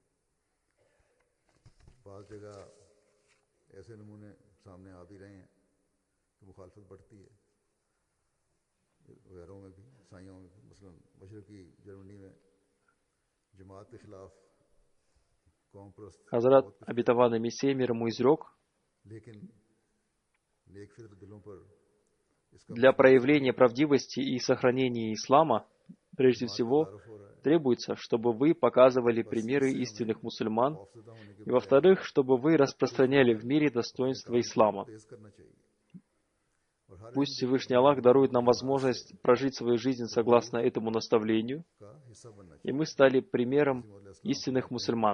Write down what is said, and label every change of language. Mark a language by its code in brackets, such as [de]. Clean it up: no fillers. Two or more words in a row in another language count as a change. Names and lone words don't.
[ur] بعض جگہ ایسے نمونے سامنے آ بھی رہے ہیں کہ مخالفت بڑھتی ہے، غیروں میں بھی، عیسائیوں میں بھی. مثلاً مشرقی جرمنی میں جماعت کے خلاف قوم پرست [ru] Хазрат обетованный Мессия мир ему изрек: [ur] لیکن نیک فطرت دلوں پر اس کا [ru] для проявления правдивости и сохранения ислама, прежде всего, требуется, чтобы вы показывали примеры истинных мусульман, и, во-вторых, чтобы вы распространяли в мире достоинства ислама. Пусть Всевышний Аллах дарует нам возможность прожить свою жизнь согласно этому наставлению, и мы стали примером истинных мусульман.